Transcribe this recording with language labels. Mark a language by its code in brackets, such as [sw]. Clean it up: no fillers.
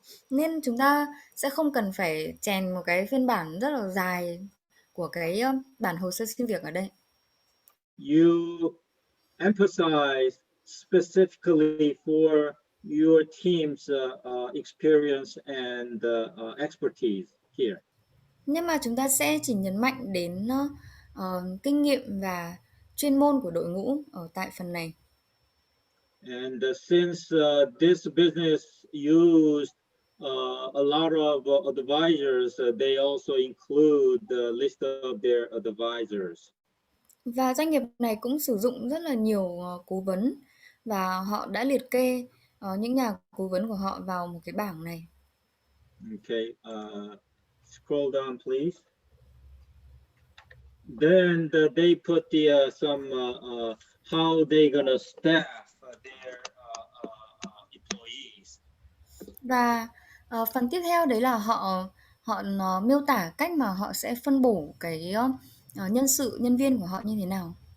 [vi] Nên chúng ta sẽ không cần phải chèn một cái phiên bản rất là dài của cái bản hồ sơ xin việc ở đây. [en] You emphasize specifically for your team's experience and expertise here. [vi] Nhưng mà chúng ta sẽ chỉ nhấn mạnh đến kinh nghiệm và chuyên môn của đội ngũ ở tại phần này. [en] And since this business used a lot of advisors, they also include the list of their advisors. [vi] Và doanh nghiệp này cũng sử dụng rất là nhiều cố vấn và họ đã liệt kê những nhà cố vấn của họ vào một cái bảng này. [en] Okay, scroll down, please. Then they put some how they gonna staff their employees. [vi] Và phần tiếp theo đấy là họ họ miêu tả cách mà họ sẽ phân bổ cái nhân viên của họ như thế nào.